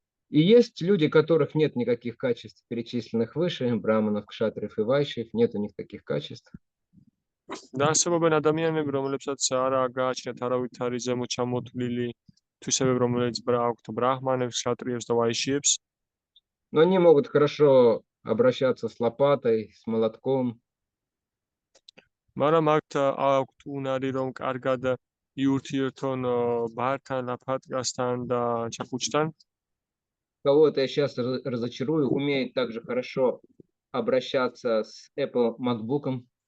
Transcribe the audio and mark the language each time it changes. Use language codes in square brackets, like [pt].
[ru] И есть люди, у которых нет никаких качеств, перечисленных выше, браманов, кшатриев и вайшев, нет у них таких качеств. [ka] და არსებობენ ადამიანები, რომლებსაც არ გააჩნიათ არავითარი ზემოთ ჩამოთვლილი თვისებები, რომელიც აქვთ ბრაჰმანებს, ქშატრიებს და ვაიშიებს. [ru] Но они могут хорошо обращаться с лопатой, с молотком. [ka] მაგრამ აქვთ უნარი, რომ კარგად იურთიერთონ ბართან, ლაპატკასთან და ჩაქუჩთან. [ru] Кого-то я сейчас разочарую, умеет также хорошо обращаться с Apple MacBook'ом.